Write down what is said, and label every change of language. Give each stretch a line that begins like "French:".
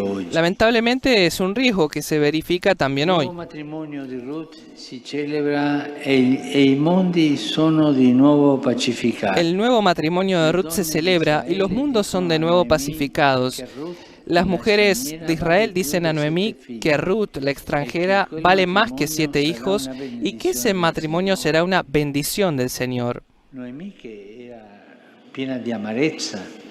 Spanish: Lamentablemente es un riesgo que se verifica también hoy.
Italian: El nuevo matrimonio di Ruth si celebra e i mondi sono di nuovo pacificati.
Spanish: El nuevo matrimonio de Ruth se celebra y los mundos son de nuevo pacificados. Las mujeres de Israel dicen a Noemí que Ruth, la extranjera, vale más que 7 hijos y que ese matrimonio será una bendición del Señor.
Italian: Noemí,
Spanish: que era
Italian: piena di amarezza.